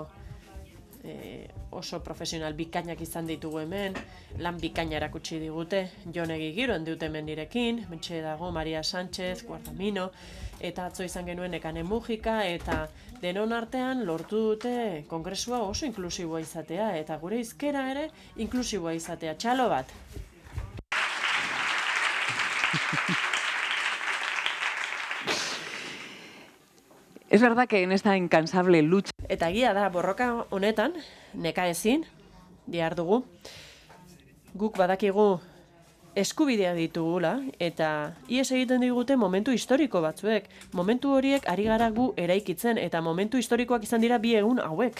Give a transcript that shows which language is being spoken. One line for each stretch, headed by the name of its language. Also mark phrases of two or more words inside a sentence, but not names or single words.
Basque: Oso profesional bikainak izan ditugu hemen, lan bikaina erakutsi digute, Jonegi Giro dut hemen nirekin, mentxe dago Maria Sánchez, Guardamino, eta atzo izan genuen Nekane Mujika, eta denon artean lortu dute kongresua oso inklusiboa izatea, eta gure hizkera ere inklusiboa izatea. Txalo bat!
Spanish: Es verdad que en esta incansable lucha...
Basque: Eta egia da, borroka honetan, nekaezin, dihardugu, guk badakigu eskubidea ditugula, eta ies egiten digute momentu historiko batzuek. Momentu horiek ari gara gu eraikitzen, eta momentu historikoak izan dira bi egun hauek.